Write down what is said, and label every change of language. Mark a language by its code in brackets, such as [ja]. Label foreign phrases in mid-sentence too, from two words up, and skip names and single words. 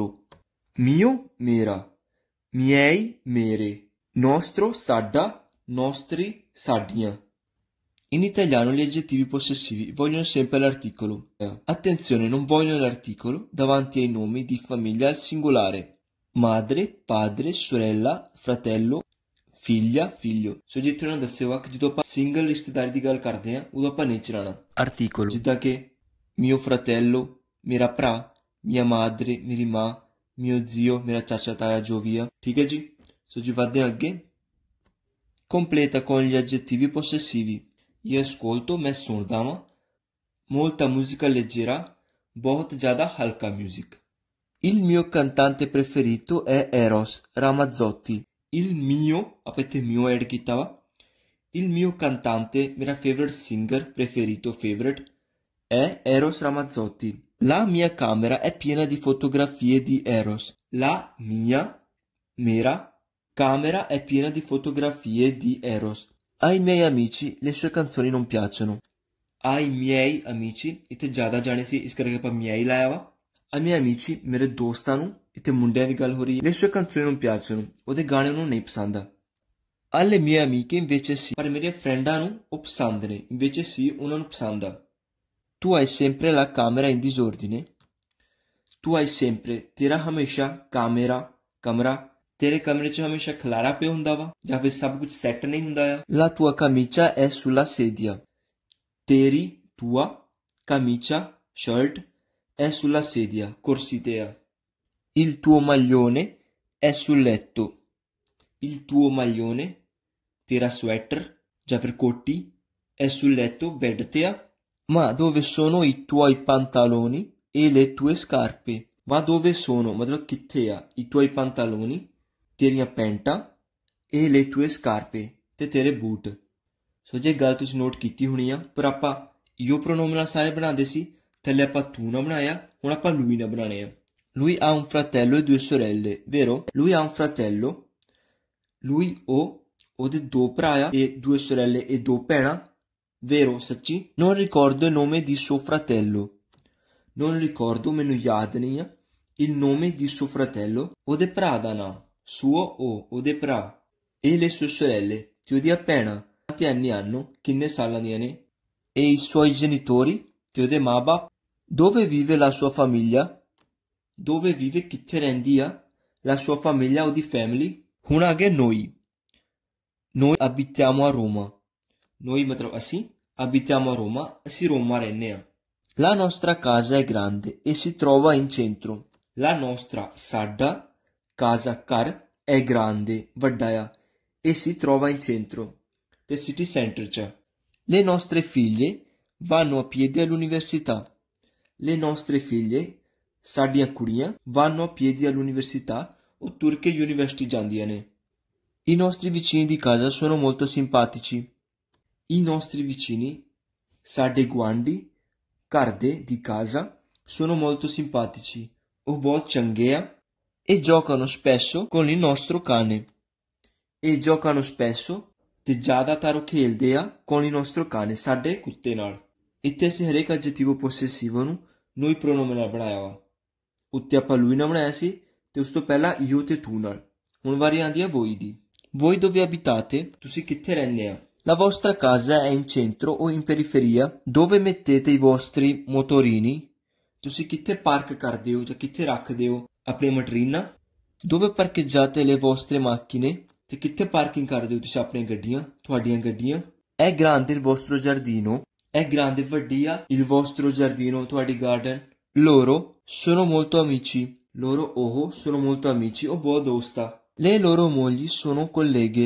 [it] Mio mera, miei mere, nostro ਸਾਡਾ, nostri ਸਾਡੀਆਂ। In italiano gli aggettivi possessivi vogliono sempre l'articolo. Attenzione, non vogliono l'articolo davanti ai nomi di famiglia al singolare. Madre, padre, sorella, fratello, figlia, figlio। [pa] ਸੋ ਜਿੱਥੇ ਉਹਨਾਂ ਦੱਸਿਆ ਵਾ ਕਿ ਜਦੋਂ ਆਪਾਂ ਸਿੰਗਲ ਰਿਸ਼ਤੇਦਾਰੀ ਦੀ ਗੱਲ ਕਰਦੇ ਹਾਂ ਉਦੋਂ ਆਪਾਂ ਨਹੀਂ ਚਲਾਉਣਾ ਆਰਟੀਕਲ, ਜਿੱਦਾਂ ਕਿ [it] mio fratello [pa] ਮੇਰਾ ਭਰਾ, [it] mia madre [pa] ਮੇਰੀ ਮਾਂ, [it] mio zio [pa] ਮੇਰਾ ਚਾਚਾ ਤਾਇਆ, ਜੋ ਵੀ ਆ। ਠੀਕ ਹੈ ਜੀ। ਸੋ ਜੀ ਵੱਧਦੇ ਹਾਂ ਅੱਗੇ। [it] Completa con gli aggettivi possessivi। Io ascolto, [pa] ਮੈਂ ਸੁਣਦਾ ਵਾਂ। [it] Molta musica leggera, [pa] ਬਹੁਤ ਜ਼ਿਆਦਾ ਹਲਕਾ ਮਿਊਜ਼ਿਕ। [it] Il mio cantante preferito è Eros Ramazzotti। Il mio, avete mio add [pa] ਕੀਤਾ ਵਾ। [it] Il mio cantante, मेरा [en] favorite singer [it] preferito, favorite, è Eros Ramazzotti। La mia camera è piena di fotografie di Eros। La mia, mera, camera è piena di fotografie di Eros। Ai miei amici le sue canzoni non piacciono। Ai miei amici, [pa] ਇੱਥੇ ਜ਼ਿਆਦਾ ਜਾਣੇ ਸੀ ਇਸ ਕਰਕੇ ਆਪਾਂ miei ਲਾਇਆ ਵਾ। [it] Ai miei amici [pa] ਮੇਰੇ ਦੋਸਤਾਂ ਨੂੰ, ਇੱਥੇ ਮੁੰਡਿਆਂ ਦੀ ਗੱਲ ਹੋ ਰਹੀ ਹੈ। [it] Le sue canzoni non piacciono, [pa] ਉਹਦੇ ਗਾਣੇ ਉਹਨੂੰ ਨਹੀਂ ਪਸੰਦ ਆ। [it] Alle mie amiche invece sì, [pa] ਪਰ ਮੇਰੇ ਫਰੈਂਡਾਂ ਨੂੰ ਉਹ ਪਸੰਦ ਨੇ। [it] invece sì [pa] ਉਹਨਾਂ ਨੂੰ ਪਸੰਦ ਆ। [it] Tu hai sempre la camera in disordine। Tu hai sempre, [pa] ਤੇਰਾ ਹਮੇਸ਼ਾ, camera, ਕਮਰਾ, ਤੇਰੇ ਕਮਰੇ 'ਚ ਹਮੇਸ਼ਾ ਖਲਾਰਾ ਪਿਆ ਹੁੰਦਾ ਵਾ ਜਾਂ ਫਿਰ ਸਭ ਕੁਝ ਸੈੱਟ ਨਹੀਂ ਹੁੰਦਾ ਆ। [it] La tua camicia è sulla sedia। ਤੇਰੀ, tua, camicia, shirt, è sulla sedia, [pa] ਕੁਰਸੀ ਤੇ ਆ। [it] Il tuo maglione è sul letto। Il tuo maglione, [pa] ਤੇਰਾ sweater ਜਾਂ ਫਿਰ ਕੋਟੀ, [it] è sul letto, [pa] ਬੈੱਡ ਤੇ ਆ। [it] Ma dove sono i tuoi pantaloni e le tue scarpe। Ma dove sono [pa] ਮਤਲਬ ਕਿੱਥੇ ਆ, [it] i tuoi pantaloni [pa] ਤੇਰੀਆਂ ਪੈਂਟਾਂ, ਇਹ [it] le tue scarpe [pa] ਤੇ ਤੇਰੇ ਬੂਟ। ਸੋ ਜੇ ਗੱਲ ਤੁਸੀਂ ਨੋਟ ਕੀਤੀ ਹੋਣੀ ਆ, ਪਰ ਆਪਾਂ ਈਓ ਪ੍ਰੋਨੋਮੇ ਨਾਲ ਸਾਰੇ ਬਣਾਉਂਦੇ ਸੀ, ਥੱਲੇ ਆਪਾਂ ਤੂੰ ਨਾ ਬਣਾਇਆ, ਹੁਣ ਆਪਾਂ lui ਨਾ ਬਣਾਉਣੇ ਆ। [it] Lui ha un fratello e due sorelle, vero? Lui ha un fratello, lui [pa] ਉਹਦੇ ਦੋ ਭਰਾ ਆ [it] e due sorelle e [pa] ਦੋ ਭੈਣਾਂ, [it] vero ਸੱਚੀ? Non ricordo il nome di suo fratello। Non ricordo [pa] ਮੈਨੂੰ ਯਾਦ ਨਹੀਂ ਆ, [it] il nome di suo fratello [pa] ਉਹਦੇ ਭਰਾ ਦਾ ਨਾਮ, suo ਉਹਦੇ ਭਰਾ, [it] e le sue sorelle [pa] ਤੇ ਉਹਦੀਆਂ ਭੈਣਾਂ [it] quanti anni hanno [pa] ਕਿੰਨੇ ਸਾਲਾਂ ਦੀਆਂ ਨੇ, [it] e i suoi genitori [pa] ਤੇ ਉਹਦੇ ਮਾਂ-ਬਾਪ। [it] Dove vive la sua famiglia। dove vive [pa] ਕਿੱਥੇ ਰਹਿੰਦੀ ਆ, [it] la sua famiglia ਉਹਦੀ family। [pa] ਹੁਣ ਆ ਗਿਆ [it] noi। noi abitiamo a Roma। [pa] noi ਮਤਲਬ ਅਸੀਂ, [it] abitiamo a Roma [pa] ਅਸੀਂ ਰੋਮਾ ਰਹਿੰਦੇ ਆ। [it] La nostra casa è grande e si trova in centro। La nostra ਸਾਡਾ, casa ਘਰ, è grande [pa] ਵੱਡਾ ਆ, [it] e si trova in centro ਤੇ [en] city center [it] 'ਚ। Le nostre figlie vanno a piedi all'università। Le nostre figlie [pa] ਸਾਡੀਆਂ ਕੁੜੀਆਂ [it] vanno a piedi all'università [pa] ਉਹ ਤੁਰ ਕੇ ਯੂਨੀਵਰਸਿਟੀ ਜਾਂਦੀਆਂ ਨੇ। [it] I nostri vicini di casa sono molto simpatici। I nostri vicini [pa] ਸਾਡੇ ਗੁਆਂਢੀ ਘਰ ਦੇ [it] di casa sono molto simpatici [pa] ਉਹ ਬਹੁਤ ਚੰਗੇ ਆ। [it] E giocano spesso con il nostro cane। E giocano spesso [pa] ਤੇ ਜ਼ਿਆਦਾਤਰ ਉਹ ਖੇਲਦੇ ਆ [it] con il nostro cane [pa] ਸਾਡੇ ਕੁੱਤੇ ਨਾਲ। ਇੱਥੇ ਅਸੀਂ ਹਰੇਕ ਐਡਜੈਕਟਿਵ ਪੋਸੈਸਿਵ ਨੂੰ ਨੂੰ ਹੀ ਪ੍ਰੋਨੋਮਨ ਨਾਲ ਬਣਾਇਆ ਵਾ। ਉੱਤੇ ਆਪਾਂ lui ਨਾਲ ਬਣਾਇਆ ਸੀ ਤੇ ਉਸ ਤੋਂ ਪਹਿਲਾਂ io ਤੇ tu ਨਾਲ। ਹੁਣ ਵਾਰੀ ਆਉਂਦੀ ਹੈ voi ਦੀ। [it] Voi dove abitate? [pa] ਤੁਸੀਂ ਕਿੱਥੇ ਰਹਿੰਦੇ ਆ? [it] La vostra casa è in centro o in periferia? Dove mettete i vostri motorini? [pa] ਤੁਸੀਂ ਕਿੱਥੇ ਪਾਰਕ ਕਰਦੇ ਹੋ ਜਾਂ ਕਿੱਥੇ ਰੱਖਦੇ ਹੋ ਆਪਣੀ ਮੋਟਰੀਨਾਂ? [it] Dove parcheggiate le vostre macchine? [pa] ਤੇ ਕਿੱਥੇ ਪਾਰਕਿੰਗ ਕਰਦੇ ਹੋ ਤੁਸੀਂ ਆਪਣੀਆਂ ਗੱਡੀਆਂ, ਤੁਹਾਡੀਆਂ ਗੱਡੀਆਂ? [it] È grande il vostro giardino? È grande, [pa] ਵੱਡੀ ਆ। [it] Il vostro giardino, [pa] ਤੁਹਾਡੀ ਗਾਰਡਨ। [it] Loro sono molto amici. Loro ਉਹ sono molto amici, [pa] ਉਹ ਬਹੁਤ ਦੋਸਤ ਆ। [it] Le loro mogli sono colleghe.